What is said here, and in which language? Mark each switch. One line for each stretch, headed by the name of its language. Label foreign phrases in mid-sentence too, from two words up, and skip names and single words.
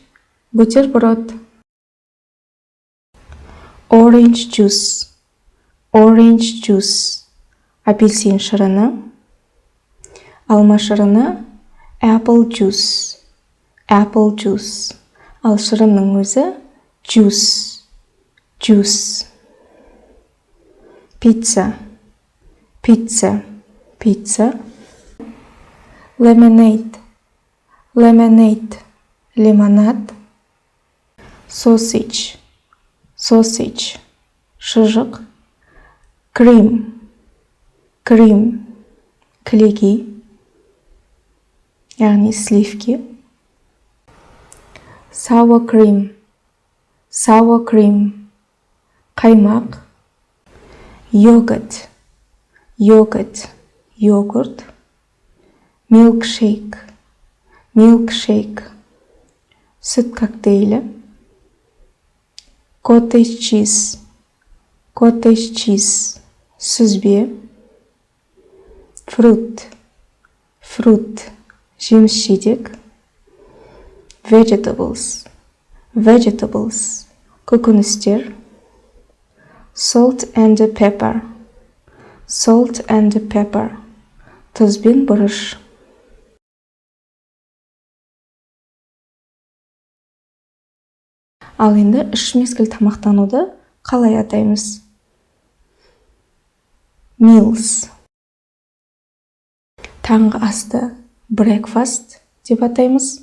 English: Бутерброд. Orange juice. Orange juice.
Kazakh: Апельсин шырыны. Алма шырыны.
English: Apple juice. Apple juice.
Kazakh: Ал шырынның өзі juice.
English: Juice. Pizza. Pizza. Pizza. Lemonade. Lemonade.
Kazakh: Лимонад.
English: Sausage. Sausage.
Kazakh: Шыжық. Cream. Cream. Кілегей. Яғни сливки.
English: Sour cream. Sour cream. Қаймақ. Yogurt. Yogurt.
Kazakh: Йогурт. Milkshake.
English: Milkshake.
Kazakh: Сүт коктейлі.
English: Cottage cheese. Cottage cheese.
Kazakh: Сүзбе. Fruit. Fruit. Жеміс жидек.
English: Vegetables. Vegetables.
Kazakh: Көкөністер.
English: Salt and pepper. Salt and pepper.
Kazakh: Тұз бен бұрыш. Ал енді үш мезгіл тамақтануды қалай атаймыз? Meals. Таңғы асты breakfast деп атаймыз.